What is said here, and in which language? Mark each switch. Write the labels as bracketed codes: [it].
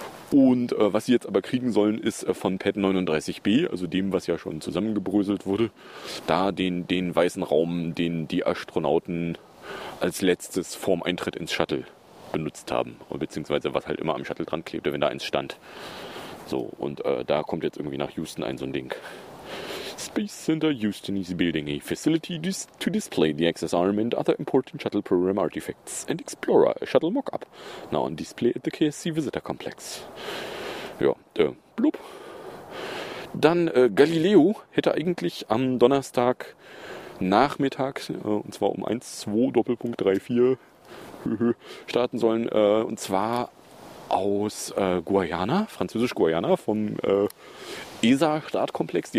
[de] Und was sie jetzt aber kriegen sollen, ist von Pad 39b, also dem, was ja schon zusammengebröselt wurde, da den weißen Raum, den die Astronauten als letztes vorm Eintritt ins Shuttle benutzt haben. Beziehungsweise was halt immer am Shuttle dran klebte, wenn da eins stand. So, und da kommt jetzt irgendwie nach Houston ein so ein Ding. [en] Space Center Houston is building a facility to display the access arm and other important shuttle program artifacts and explore a shuttle mock-up now on display at the KSC Visitor Complex. [de] Ja, blub. Dann Galileo hätte eigentlich am Donnerstag Nachmittag, und zwar um 1:02:34 starten sollen, und zwar aus Guayana, französisch Guayana, vom ESA-Startkomplex.